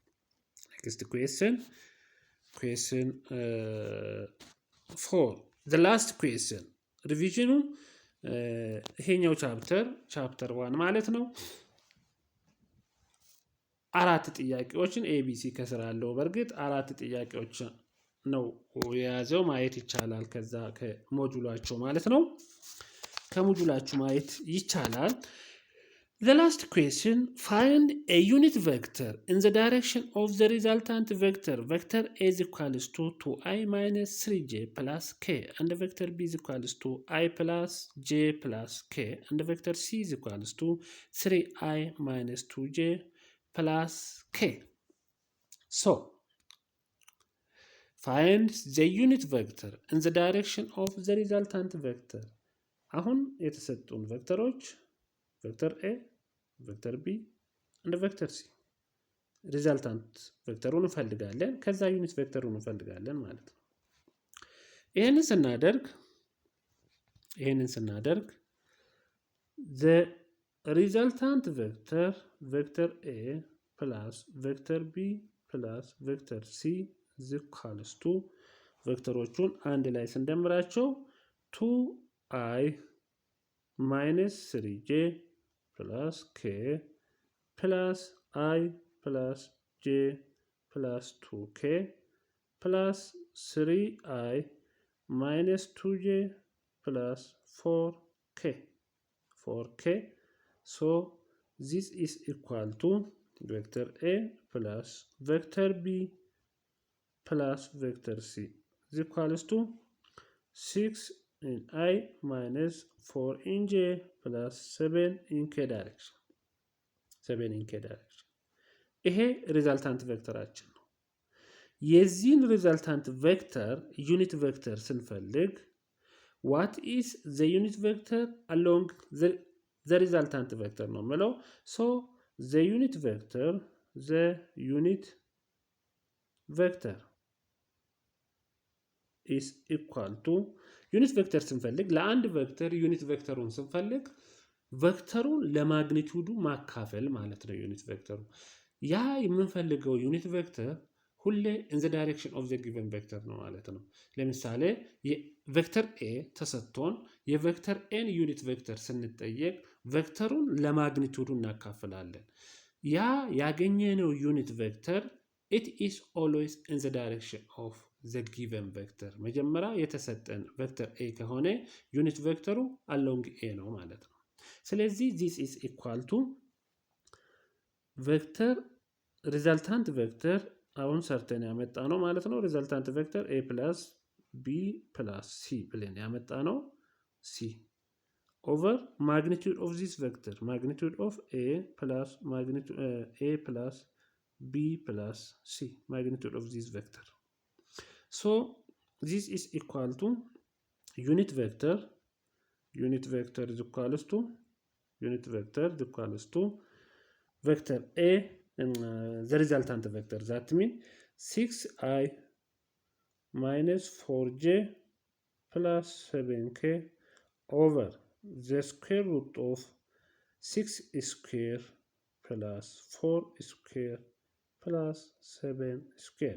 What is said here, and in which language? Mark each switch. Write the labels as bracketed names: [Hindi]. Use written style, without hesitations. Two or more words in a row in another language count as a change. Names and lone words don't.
[English] question 4 the last question revision [Amharic] ይሄኛው ቻፕተር 1 ማለት ነው። አራት ጥያቄዎችን ኤቢሲ ከስራ አለው። በርግጥ አራት ጥያቄዎች ነው የያዘው ማየት ይቻላል። ከዛ ከሞጁላቸው ማለት ነው ከሞጁላቸው ማየት ይቻላል። [English] The last question, find a unit vector in the direction of the resultant vector. Vector A is equals to 2i minus 3j plus k and the vector B is equals to I plus j plus k and the vector C is equals to 3i minus 2j plus k. So, find the unit vector in the direction of the resultant vector. [Amharic] አሁን የተሰጡን ቬክተሮች ቬክተር ኤ ቬክተር ቢ እና ቬክተር ሲ ሪዛልታንት ቬክተሩን እንፈልጋለን። ከዛ ዩኒት ቬክተሩን እንፈልጋለን ማለት ነው። ይሄንን [English] ስናደርግ the resultant vector vector a plus vector b plus vector c is equals to [Amharic] ቬክተሮቹን አንድ ላይ ስንደምራቸው [English] 2i minus 3j plus k plus I plus j plus 2k plus 3i minus 2j plus 4k. So this is equal to vector A plus vector B plus vector C is equals to 6 in I minus 4 in j plus 7 in k direction. [Amharic] ይሄ ሪዛልታንት ቬክተራችን ነው። የዚህን ሪዛልታንት ቬክተር ዩኒት ቬክተር ስንፈልግ [English] what is the unit vector along the resultant vector [Amharic] ነው የምለው። [English] so the unit vector is equal to [Amharic] ዩኒት ቬክተር ስንፈልግ ለአንድ ቬክተር ዩኒት ቬክተሩን ስንፈልግ ቬክተሩን ለማግኒቲዩዱ ማካፈል ማለት ነው። ዩኒት ቬክተሩ ያ የምንፈልገው ዩኒት ቬክተር ሁሌ [English] in the direction of the given vector [Amharic] ነው ማለት ነው። ለምሳሌ ቬክተር ኤ ተሰጥቶን የቬክተር ኤን ዩኒት ቬክተር ስንጠየቅ ቬክተሩን ለማግኒቲዩዱ እናካፍላለን። ያ ያገኘነው ዩኒት ቬክተር [English] it is always in the direction of the given vector [Amharic] መጀመሪያ የተሰጠን ቬክተር ኤ ከሆነ ዩኒት ቬክተሩ along ኤ ነው ማለት ነው። ስለዚህ [English] this is equal to [Amharic] ቬክተር ሪዛልታንት ቬክተር አሁን ሰርተን ያመጣ ነው ማለት ነው። [English] resultant vector a plus b plus c [Amharic] ብለን ያመጣ ነው [English] c over magnitude of this vector magnitude of a plus magnitude a plus b plus c magnitude of this vector. So this is equal to unit vector is equals to unit vector is equals to vector a the resultant vector that means 6i minus 4j plus 7k over the square root of 6 square plus 4 square plus 7 square.